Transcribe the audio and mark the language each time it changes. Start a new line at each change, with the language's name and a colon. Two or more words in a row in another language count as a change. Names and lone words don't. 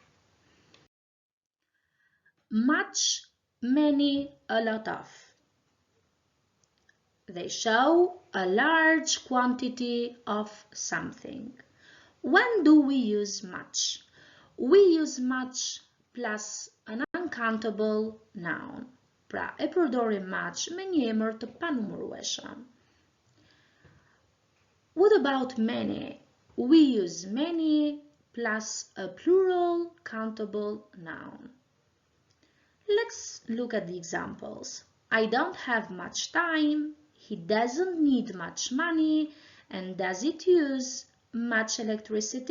English: Much, many, a lot of. They show a large quantity of something. When do we use much? We use much plus an uncountable noun.
Albanian: Pra e përdorim much me një emër të panumërueshëm.
English: What about many? We use many plus a plural countable noun. Let's look at the examples. I don't have much time. He doesn't need much money. And does it use much electricity?